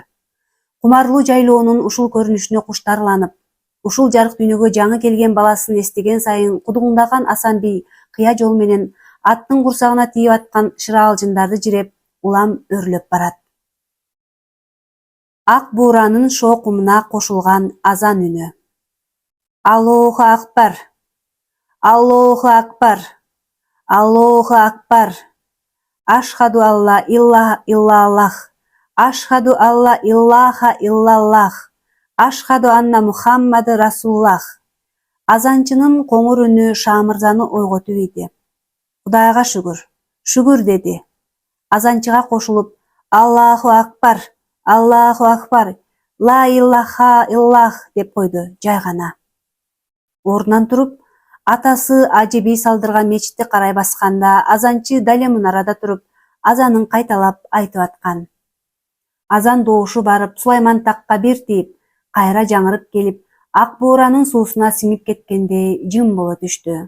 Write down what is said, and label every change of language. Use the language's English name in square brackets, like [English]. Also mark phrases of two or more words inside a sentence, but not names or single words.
[Kyrgyz] Кумарлуу жайлоонун ушул көрүнүшүнө куштарланып, ушул жарык дүйнөгө жаңы келген баласын эстеген сайын кудуңдаган Асан бий кыя жол менен аттын курсагына тийип аткан шыраалжындарды жиреп, улам өрлөп барат. Ак бууранын шоокумуна кошулган азан үнү. [Arabic] الله أكبر! الله أكبر! الله أكبر! أشهد أن لا إله إلا الله! أشهد أن لا إله إلا الله! أشهد أن محمدا رسول الله! [Kyrgyz] Азанчынын коңур үнү Шаамырзаны ойготуп ийди. Кудайга шүгүр, шүгүр деди. Азанчыга кошулуп, [Arabic] الله أكبر! الله أكبر! لا إله إلا الله [Kyrgyz] деп койду жай гана. Ордунан туруп, атасы Ажы бий салдырган мечитти карай басканда, азанчы дал эле арада туруп, азанын кайталап айтып аткан. Азан доошу барып, Сулайман такка бир тийип, кайра жаңырып келип, ак бууранын суусуна сиңип кеткендей жым боло түштү.